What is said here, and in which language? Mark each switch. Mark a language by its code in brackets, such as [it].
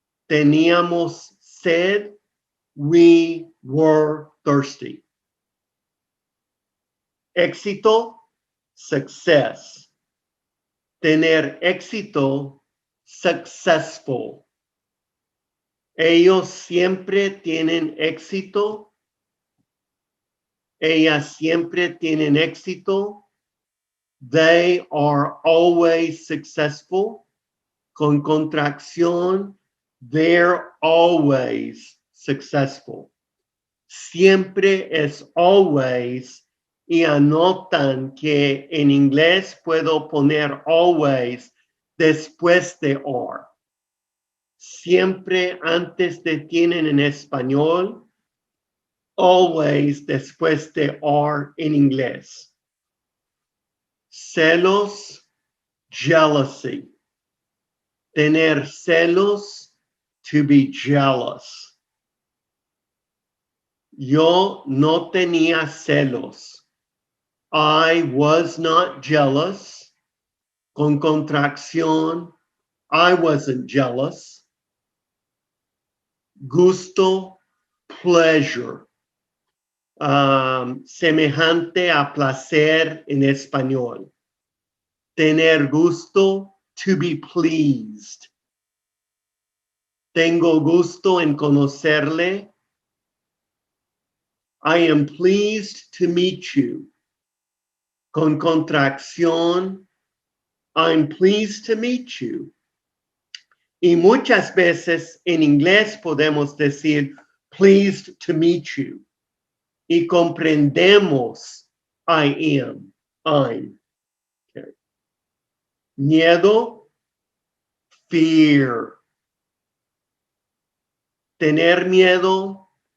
[es] Teníamos sed, [en] we were thirsty. [es] Éxito, success. Tener éxito, successful. Ellos siempre tienen éxito. Ellas siempre tienen éxito. [en] They are always successful. [es] Con contracción, [en] they're always successful. [es] Siempre es always. Y anotan que en inglés puedo poner always después de are. Siempre antes de tienen en español, always después de are en inglés. Celos, jealousy. Tener celos, [en] to be jealous. [es] Yo no tenía celos. [en] I was not jealous. [es] Con contracción, [en] I wasn't jealous. [es] Gusto, pleasure. Semejante a placer en español. Tener gusto, [en] to be pleased. [es] Tengo gusto en conocerle. [en] I am pleased to meet you. [es] Con contracción, [en] I'm pleased to meet you. [es] Y muchas veces en inglés podemos decir, [en] pleased to meet you. [es] Y comprendemos, [en] I am, I'm. Okay. [es] Miedo, fear. Tener miedo,